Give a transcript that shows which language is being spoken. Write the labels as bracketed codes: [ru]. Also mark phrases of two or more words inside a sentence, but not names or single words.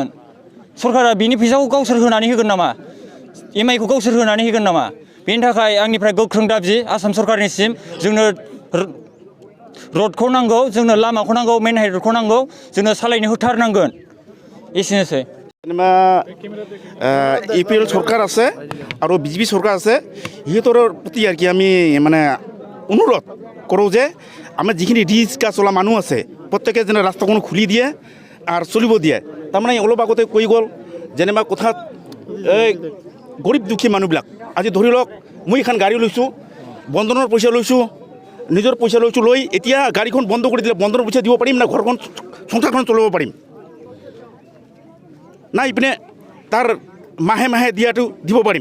[brx] सरकारा बिनि फैसाखौ गावसोर होनानै होगोन नामा? EMI-खौ गावसोर होनानै होगोन नामा? बेनि थाखाय आंनिफ्राय गोख्रों दाबि आसाम सरकारनिसिम, जोंनो रडखौ नांगौ, जोंनो लामाखौ नांगौ, मेन हाइरडखौ नांगौ, जोंनो सालायनो होथारनांगोन। एसेनोसै। [as] যেনিবা ইপিএল সরকার আছে আর বিজেপি সরকার আছে, সিহঁতৰ প্ৰতি আর কি আমি মানে অনুৰোধ কৰোঁ যে আমাৰ যিখিনি ৰিক্সা চলা মানুহ আছে প্ৰত্যেকে যেনে ৰাস্তাখন খুলি দিয়ে আৰু চলিব দিয়ে। তাৰমানে অলপ আগতে কৈ গ'ল যেনিবা কথাত এই গৰীব দুখী মানুহবিলাক আজি ধৰি লওক মই এখন গাড়ী লৈছোঁ, বন্ধনৰ পইচা লৈছোঁ, নিজৰ পইচা লৈছোঁ, লৈ এতিয়া গাড়ীখন বন্ধ কৰি দিলে বন্ধনৰ পইচা দিব পাৰিম না ঘৰখন সংসাৰখন চলাব পাৰিম না ইপিনে তাৰ মাহে দিয়াটো দিব পাৰিম।